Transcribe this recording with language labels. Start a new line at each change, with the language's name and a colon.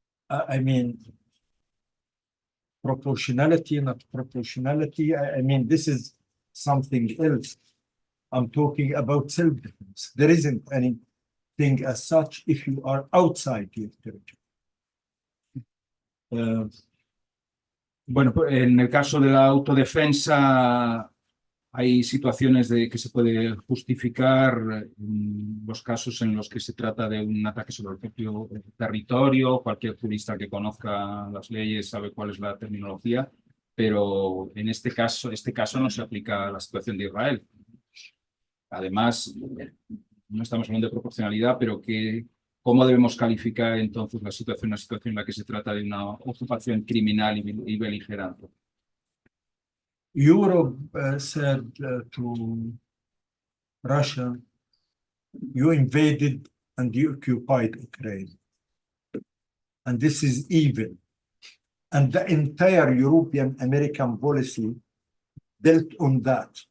English: I mean, proportionality, not proportionality. I mean, this is something else. I'm talking about self-defense. There isn't anything as such if you are outside your territory.
Spanish: Bueno, en el caso de la autodefensa hay situaciones de que se puede justificar los casos en los que se trata de un ataque sobre el propio territorio. Cualquier jurista que conozca las leyes sabe cuál es la terminología, pero en este caso no se aplica a la situación de Israel. Además, no estamos hablando de proporcionalidad, pero ¿cómo debemos calificar entonces una situación en la que se trata de una ocupación criminal y beligerante?
English: Europe said to Russia, you invaded and you occupied Ukraine. And this is evil. And the entire European American policy built on that.